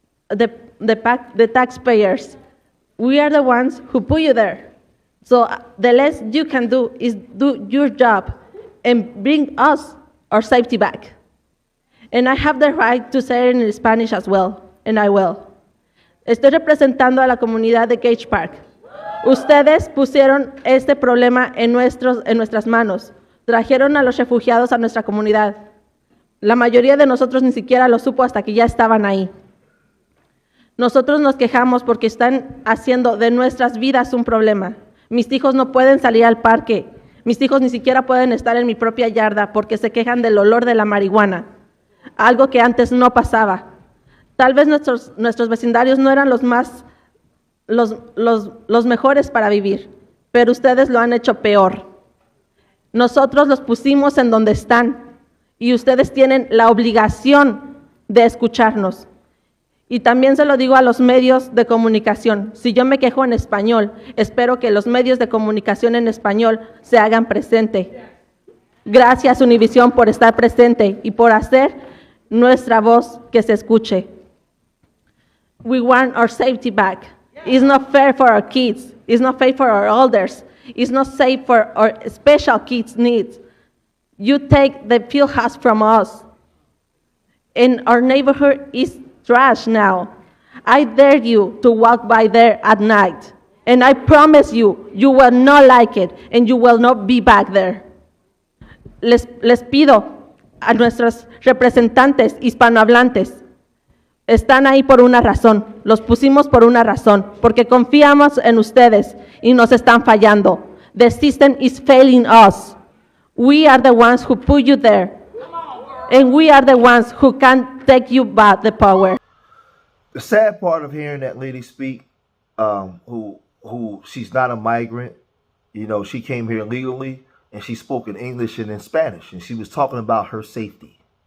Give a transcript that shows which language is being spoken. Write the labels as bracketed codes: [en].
[en] The taxpayers. We are the ones who put you there. So the less you can do is do your job and bring us our safety back. And I have the right to say it in Spanish as well, and I will. [es] Estoy representando a la comunidad de Gage Park. Ustedes pusieron este problema en nuestras manos. Trajeron a los refugiados a nuestra comunidad. La mayoría de nosotros ni siquiera lo supo hasta que ya estaban ahí. Nosotros nos quejamos porque están haciendo de nuestras vidas un problema. Mis hijos no pueden salir al parque. Mis hijos ni siquiera pueden estar en mi propia yarda porque se quejan del olor de la marihuana. Algo que antes no pasaba. Tal vez nuestros vecindarios no eran los mejores para vivir, pero ustedes lo han hecho peor. Nosotros los pusimos en donde están y ustedes tienen la obligación de escucharnos. Y también se lo digo a los medios de comunicación. Si yo me quejo en español, espero que los medios de comunicación en español se hagan presente. Gracias, Univisión, por estar presente y por hacer nuestra voz que se escuche. [en] We want our safety back. It's not fair for our kids. It's not fair for our elders. It's not safe for our special kids' needs. You take the field house from us. And our neighborhood is trash now. I dare you to walk by there at night. And I promise you, you will not like it and you will not be back there. [es] Les pido a nuestros representantes hispanohablantes, están ahí por una razón, los pusimos por una razón, porque confiamos en ustedes y nos están fallando. [en] The system is failing us. We are the ones who put you there, and we are the ones who can take you back the power. The sad part of hearing that lady speak, who she's not a migrant, you know, she came here legally, and she spoke in English and in Spanish, and she was talking about her safety.